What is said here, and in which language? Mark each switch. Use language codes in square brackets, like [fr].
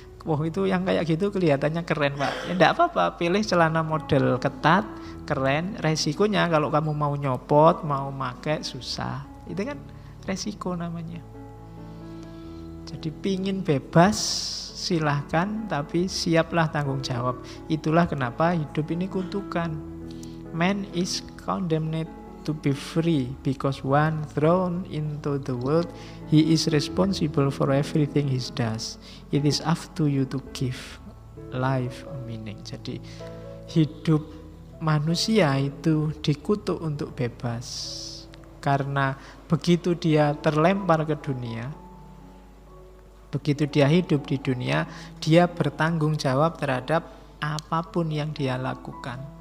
[id] Wah, itu yang kayak gitu kelihatannya keren, Pak. Ya enggak apa-apa, pilih celana model ketat, keren. Resikonya kalau kamu mau nyopot, mau pakai susah. Itu kan resiko namanya. Jadi pingin bebas silahkan, tapi siaplah tanggung jawab. Itulah kenapa hidup ini kutukan. [en] Man is condemned to be free because one thrown into the world, he is responsible for everything he does. It is up to you to give life a meaning. [id] Jadi hidup manusia itu dikutuk untuk bebas. Karena begitu dia terlempar ke dunia, begitu dia hidup di dunia, dia bertanggung jawab terhadap apapun yang dia lakukan.